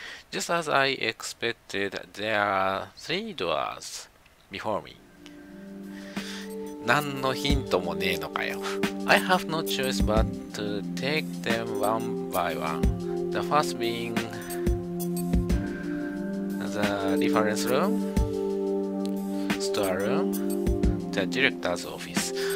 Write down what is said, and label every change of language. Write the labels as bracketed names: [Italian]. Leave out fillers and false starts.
[English] Just as I expected, there are 3 doors before me. [Japanese] 何のヒントもねえのかよ。 [English] I have no choice but to take them one by one. The first being the reference room, store room, the director's office.